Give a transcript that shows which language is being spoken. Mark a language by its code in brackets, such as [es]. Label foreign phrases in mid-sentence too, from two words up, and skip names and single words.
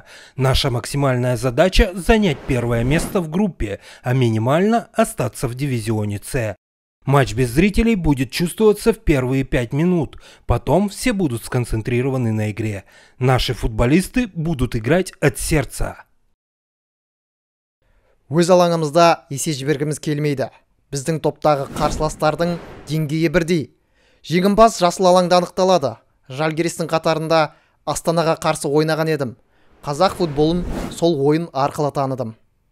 [ru] Наша максимальная задача – занять первое место в группе, а минимально остаться в дивизионе С. Матч без зрителей будет чувствоваться в первые 5 минут. Потом все будут сконцентрированы на игре. Наши футболисты будут играть от сердца. [kk] Өз алаңымызда есе жібергіміз келмейді. Біздің топтағы қарсыластардың деңгейі бірдей. Жеңімпаз жасыл алаңда анықталады. Жальгиристің қатарында Астанаға қарсы ойнаған едім. Қазақ футболын сол ойын арқылы таныдым.